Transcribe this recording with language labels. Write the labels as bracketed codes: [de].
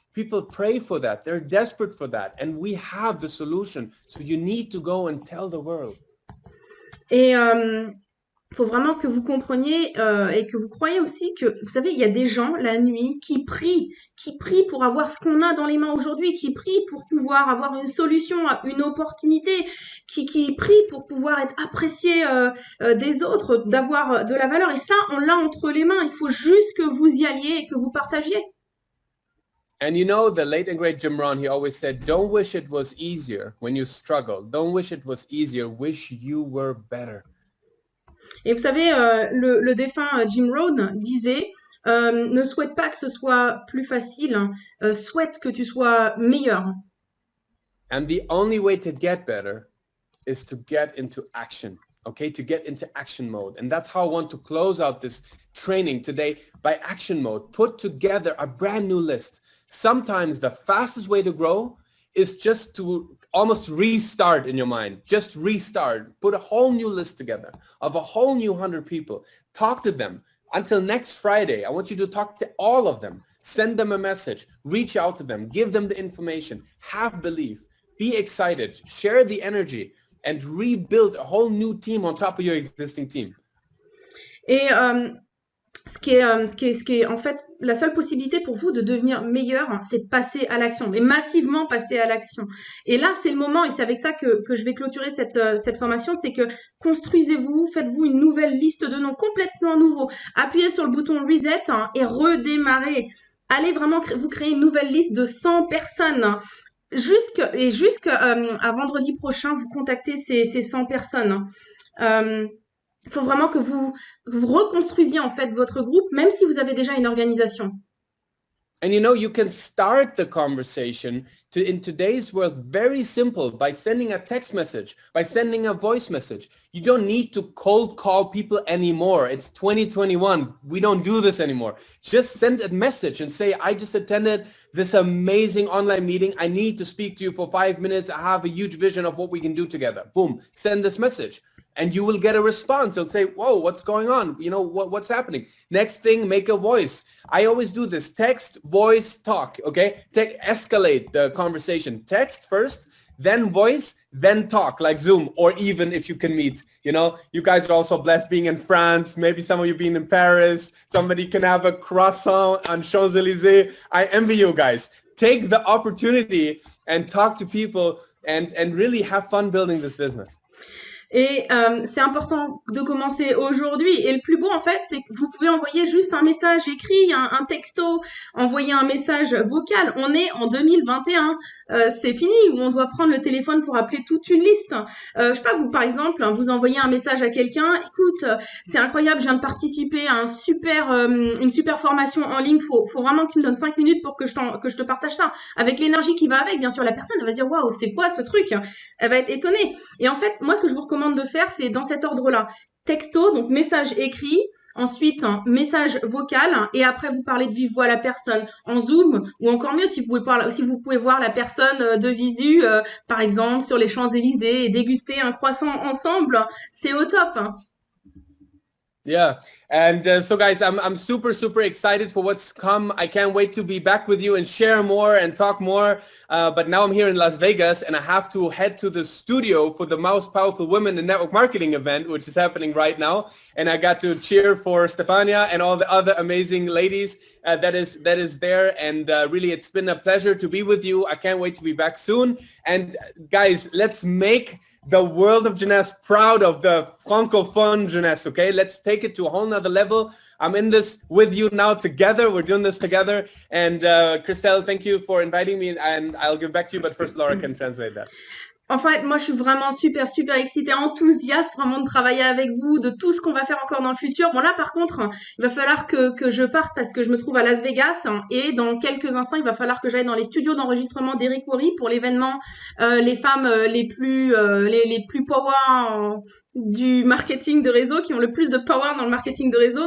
[en] People pray for that. They're desperate for that. And we have the solution. So you need to go and tell the world. [fr] Et faut vraiment que vous compreniez et que vous croyez aussi que, vous savez, il y a des gens la nuit qui prient pour avoir ce qu'on a dans les mains aujourd'hui, qui prient pour pouvoir avoir une solution, une opportunité, qui prient pour pouvoir être apprécié des autres, d'avoir de la valeur. Et ça, on l'a entre les mains. Il faut juste que vous y alliez et que vous partagiez. [en] And you know, the late and great Jim Rohn, he always said, don't wish it was easier when you struggle. Don't wish it was easier. Wish you were better. [fr] Et vous savez, le défunt Jim Rohn disait, ne souhaite pas que ce soit plus facile, souhaite que tu sois meilleur. [en] And the only way to get better is to get into action. Okay, to get into action mode. And that's how I want to close out this training today, by action mode. Put together a brand new list. Sometimes the fastest way to grow is just to almost restart in your mind. Just restart. Put a whole new list together of a whole new 100 people. Talk to them. Until next Friday, I want you to talk to all of them. Send them a message. Reach out to them. Give them the information. Have belief. Be excited. Share the energy. And rebuild a whole new team on top of your existing team. [fr] Et ce qui est en fait la seule possibilité pour vous de devenir meilleur, hein, c'est de passer à l'action, mais massivement passer à l'action. Et là, c'est le moment, et c'est avec ça que je vais clôturer cette formation, c'est que construisez-vous, faites-vous une nouvelle liste de noms complètement nouveaux, appuyez sur le bouton reset, hein, et redémarrez. Allez vraiment vous créer une nouvelle liste de 100 personnes. Hein. À vendredi prochain, vous contactez ces 100 personnes. Il faut vraiment que vous reconstruisiez en fait votre groupe, même si vous avez déjà une organisation. [en] And you know, you can start the conversation in today's world very simple by sending a text message, by sending a voice message. You don't need to cold call people anymore. It's 2021. We don't do this anymore. Just send a message and say, I just attended this amazing online meeting. I need to speak to you for 5 minutes. I have a huge vision of what we can do together. Boom, send this message. And you will get a response. They'll say, whoa, what's going on? You know, what's happening? Next thing, make a voice. I always do this. Text, voice, talk, okay? Escalate the conversation. Text first, then voice, then talk, like Zoom, or even if you can meet. You know, you guys are also blessed being in France. Maybe some of you being in Paris. Somebody can have a croissant on Champs-Élysées. I envy you guys. Take the opportunity and talk to people and really have fun building this business. [fr] Et c'est important de commencer aujourd'hui. Et le plus beau, en fait, c'est que vous pouvez envoyer juste un message écrit, un texto, envoyer un message vocal. On est en 2021. C'est fini où on doit prendre le téléphone pour appeler toute une liste. Je sais pas, vous, par exemple, vous envoyez un message à quelqu'un. Écoute, c'est incroyable, je viens de participer à une super formation en ligne. Faut vraiment que tu me donnes 5 minutes pour que je te partage ça. Avec l'énergie qui va avec, bien sûr, la personne, elle va se dire, waouh, c'est quoi ce truc? Elle va être étonnée. Et en fait, moi, ce que je vous recommande de faire, c'est dans cet ordre-là. Texto, donc message écrit, ensuite message vocal, et après vous parlez de vive voix à la personne en Zoom, ou encore mieux si vous pouvez voir la personne de visu, par exemple sur les Champs-Élysées, et déguster un croissant ensemble, c'est au top. Hein. Yeah. [en] And so guys, I'm super excited for what's come. I can't wait to be back with you and share more and talk more. But now I'm here in Las Vegas and I have to head to the studio for the Most Powerful Women in Network Marketing event, which is happening right now. And I got to cheer for Stefania and all the other amazing ladies that is there. And really, it's been a pleasure to be with you. I can't wait to be back soon. And guys, let's make the world of jeunesse proud of the francophone jeunesse, okay? Let's take it to a whole nother level. I'm in this with you now together. We're doing this together. And Christelle, thank you for inviting me. And I'll give back to you, but first Laura can translate that. [fr] En fait, moi, je suis vraiment super excitée, enthousiaste vraiment de travailler avec vous, de tout ce qu'on va faire encore dans le futur. Bon, là, par contre, il va falloir que je parte parce que je me trouve à Las Vegas et dans quelques instants, il va falloir que j'aille dans les studios d'enregistrement d'Eric Worry pour l'événement les femmes les plus power du marketing de réseau, qui ont le plus de power dans le marketing de réseau.